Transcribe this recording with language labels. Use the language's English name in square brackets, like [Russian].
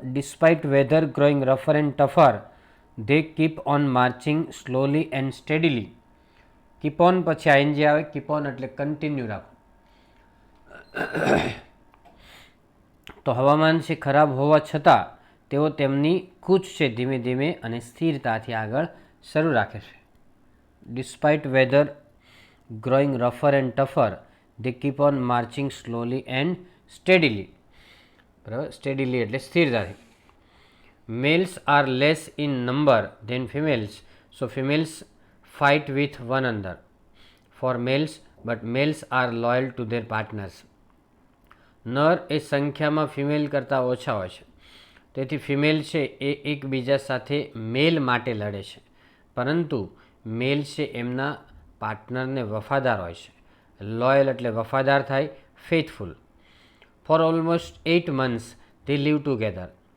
[English] Despite weather growing રફર and tougher they keep on marching slowly and steadily. [Gujarati] Keep on પછી ING આવે. Keep on એટલે continue રાખો. તો હવામાન છે ખરાબ હોવા છતાં તેઓ તેમની કૂચ છે ધીમે ધીમે અને સ્થિરતાથી આગળ શરૂ રાખે છે. [English] Despite weather growing રફર and tougher they keep on marching slowly and steadily. [Gujarati] બરાબર. સ્ટેડીલી એટલે સ્થિરતાથી. [English] Males are less in number than females, so females fight with one another for males but males are loyal to their partners. [Gujarati] નર એ સંખ્યામાં female કરતાં ઓછા હોય છે, તેથી female છે એ એકબીજા સાથે મેલ માટે લડે છે, પરંતુ મેલ છે એમના પાર્ટનરને વફાદાર હોય છે. લોયલ એટલે વફાદાર થાય, faithful. [English] For almost 8 months they live together.